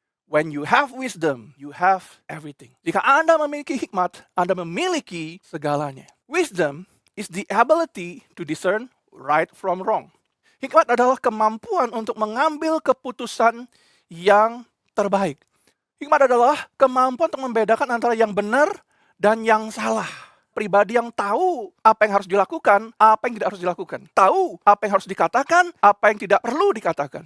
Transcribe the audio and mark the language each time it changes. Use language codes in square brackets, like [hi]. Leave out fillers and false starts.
[en] When you have wisdom, you have everything. [id] Jika Anda memiliki hikmat, Anda memiliki segalanya. [en] Wisdom is the ability to discern right from wrong. [id] Hikmat adalah kemampuan untuk mengambil keputusan yang terbaik. Hikmat adalah kemampuan untuk membedakan antara yang benar dan yang salah. Pribadi yang tahu apa yang harus dilakukan, apa yang tidak harus dilakukan. Tahu apa yang harus dikatakan, apa yang tidak perlu dikatakan.